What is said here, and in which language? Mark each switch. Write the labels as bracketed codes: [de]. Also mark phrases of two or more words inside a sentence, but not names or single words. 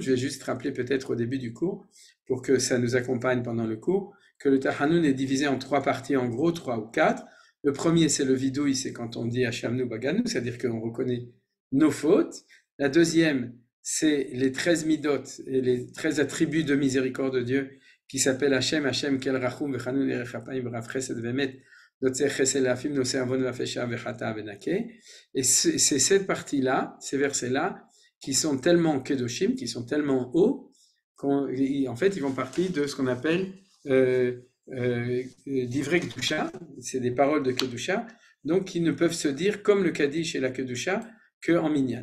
[fr] Je vais juste rappeler peut-être au début du cours, pour que ça nous accompagne pendant le cours, que le Tachanun est divisé en 3 parties, en gros 3 ou 4. Le premier, c'est le vidouille, c'est quand on dit [he] אשמנו בגדנו, [fr] c'est-à-dire qu'on reconnaît nos fautes. La deuxième, c'est les 13 midot et les 13 attributs de miséricorde de Dieu qui s'appellent [he] השם, השם, אל רחום, וחנון, ארך אפים, ורב חסד, ואמת, נוצר חסד, לאלפים, נושא עון, ופשע, וחטאה, ונקה. [fr] Et c'est cette partie-là, ces versets-là, qui sont tellement kedoshim, qui sont tellement hauts, en fait, ils font partie de ce qu'on appelle [he] דברי קדושה, [fr] c'est des paroles de Kedusha, donc qui ne peuvent se dire comme le Kaddish et la Kedusha qu'en minyan.